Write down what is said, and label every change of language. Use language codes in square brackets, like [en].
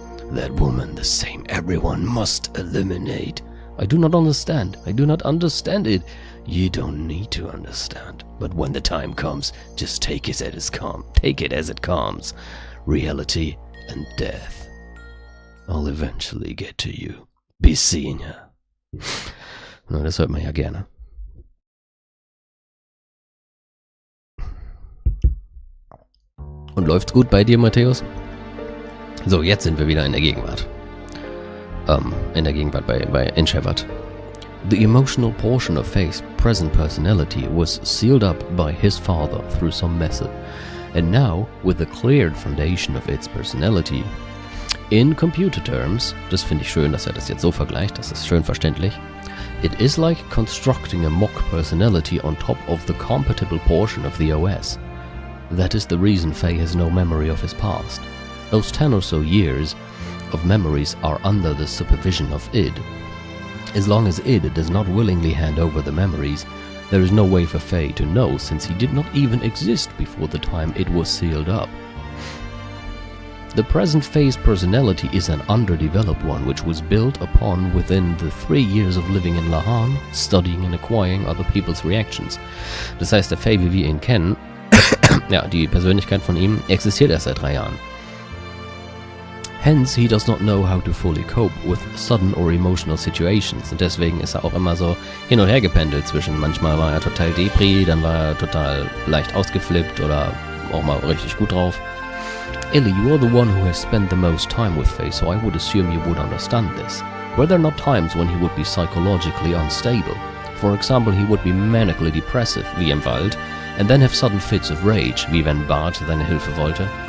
[en] That woman, the same everyone must eliminate. I do not understand. I do not understand it. You don't need to understand. But when the time comes, just take it as it comes. Reality and death. I'll eventually get to you. Be seeing ya. [de] Na, das hört man ja gerne. Und läuft's gut bei dir, Matthäus? So, jetzt sind wir wieder in der Gegenwart. In Shepard. [en] The emotional portion of Faye's present personality was sealed up by his father through some method. And now, with the cleared foundation of its personality, in computer terms, [de] das finde ich schön, dass das jetzt so vergleicht, das ist schön verständlich, [en] it is like constructing a mock personality on top of the compatible portion of the OS. That is the reason Faye has no memory of his past. Those 10 or so years of memories are under the supervision of id. As long as id does not willingly hand over the memories, there is no way for Faye to know, since he did not even exist before the time it was sealed up. The present Faye's personality is an underdeveloped one which was built upon within the 3 years of living in Lahan, studying and acquiring other people's reactions. [de] Das heißt, der Faye, wie wir ihn kennen, ja, die Persönlichkeit von ihm existiert erst seit 3 Jahren. [en] Hence, he does not know how to fully cope with sudden or emotional situations. [de] Und deswegen ist er auch immer so hin und her gependelt zwischen, manchmal war er total depri, dann war er total leicht ausgeflippt oder auch mal richtig gut drauf. [en] Ellie, you are the one who has spent the most time with Faye, so I would assume you would understand this. Were there not times when he would be psychologically unstable? For example, he would be manically depressive, [de] wie im Wald, [en] and then have sudden fits of rage, [de] wie wenn Bart seine Hilfe wollte.